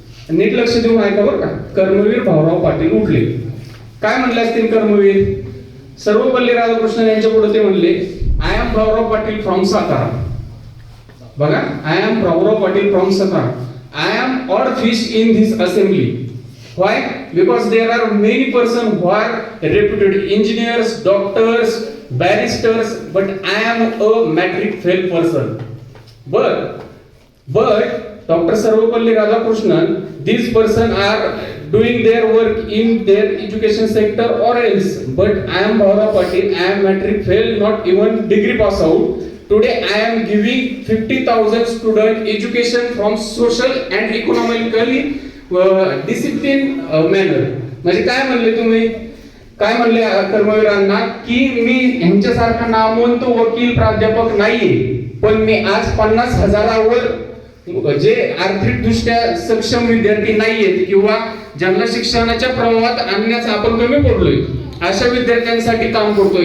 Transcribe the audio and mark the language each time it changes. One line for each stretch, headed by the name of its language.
Marathi: नीट लक्ष देऊन ऐका बरं का. कर्मवीर भाऊराव पाटील उठले. काय म्हणले असतील कर्मवीर? सर्वपल्ली राधाकृष्णन यांच्या पुढे ते म्हणले,
English: I am Bhaurao Patil from Satara.
Marathi: बघा,
English: I am Bhaurao Patil from Satara. I am odd fish in this assembly. Why? Because there are many persons who are reputed engineers, doctors, barristers, but I am a matric fail person. But Dr. Sarvapalli Radhakrishnan, these persons are doing their work in their education sector or else. But I am Bhaurav Patil, I am matric fail, not even degree pass out. Today I am giving 50,000 student education from social and economically discipline manner.
Marathi: म्हणजे काय म्हणले तुम्ही? काय म्हणले कर्मवीरांना की मी ह्यांच्यासारखा नामवंत वकील प्राध्यापक नाहीये, पण मी आज 50,000वर जे आर्थिक दृष्ट्या सक्षम विद्यार्थी नाहीयेत किंवा ज्यांना शिक्षणाच्या प्रवाहात आणण्यास आपण कमी पडलोय, अशा विद्यार्थ्यांसाठी काम करतोय.